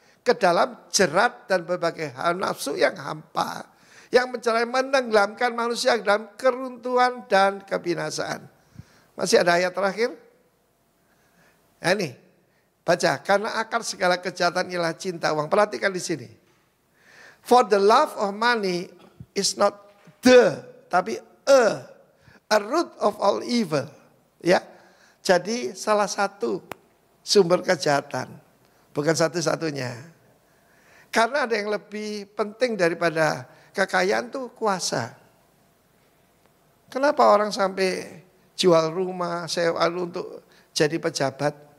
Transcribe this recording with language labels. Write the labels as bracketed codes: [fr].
[id] Ke dalam jerat dan berbagai hal nafsu yang hampa. Yang menenggelamkan manusia dalam keruntuhan dan kebinasaan. Masih ada ayat terakhir? Nah ini, baca. Karena akar segala kejahatan ialah cinta uang. Perhatikan di sini. [en] For the love of money is not [id] tapi [en] a root of all evil. [id] Ya, jadi salah satu sumber kejahatan, bukan satu-satunya. Karena ada yang lebih penting daripada kekayaan tuh kuasa. Kenapa orang sampai jual rumah, sewa untuk jadi pejabat?